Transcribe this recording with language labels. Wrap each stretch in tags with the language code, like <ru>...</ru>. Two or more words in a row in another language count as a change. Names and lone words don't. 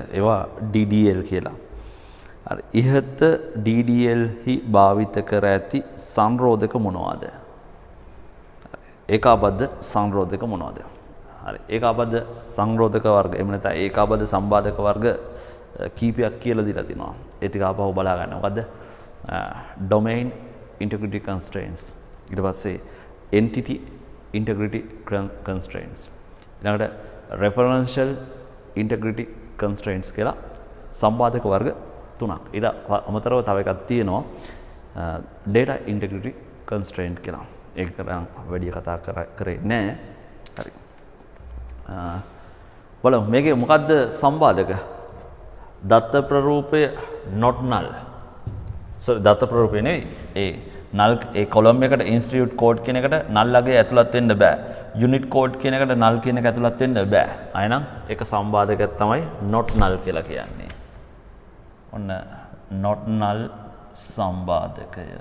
<si>ඒවා DDL කියලා. හරි. ඉහත DDL හි භාවිත කර ඇති සංරෝධක මොනවාද? ඒකාබද්ධ සංරෝධක මොනවාද? හරි. ඒකාබද්ධ සංරෝධක වර්ග එහෙම නැත්නම් ඒකාබද්ධ සම්බාධක වර්ග කීපයක් කියලා දීලා තිනවා. ඒ ටික ආපහු බලා ගන්න. මොකද්ද?</si> <en>domain, integrity constraints.</en> <si>ඊට පස්සේ</si> <en>entity integrity constraints.</en> <si>ඊළඟට</si> <en>referential integrity constraints</en> <si>කියලා සම්බාධක වර්ග තුනක්. ඊට අමතරව තව එකක් තියෙනවා</si> <en>data integrity constraint</en> <si>කියලා. ඒක කරන් වැඩි කතා කරේ නෑ. හරි. බලමු මේකේ මොකද්ද සම්බාධක? දත්ත ප්‍රරූපය</si> <en>not null.</en> <si>sorry දත්ත ප්‍රරූපය නෙවෙයි. ඒ null ඒ column එකට</si> <en>institute code</en> <si>කියන එකට null අගේ ඇතුළත් වෙන්න බෑ.</si> <en>unit code</en> <si>කියන එකට null කියන එක ඇතුළත් වෙන්න බෑ. අයනම් ඒක සම්බාධකයක් තමයි</si> <en>not null</en> <si>කියලා කියන්නේ. ඔන්න</si> <en>not null</en> <si>සම්බාධකය.</si>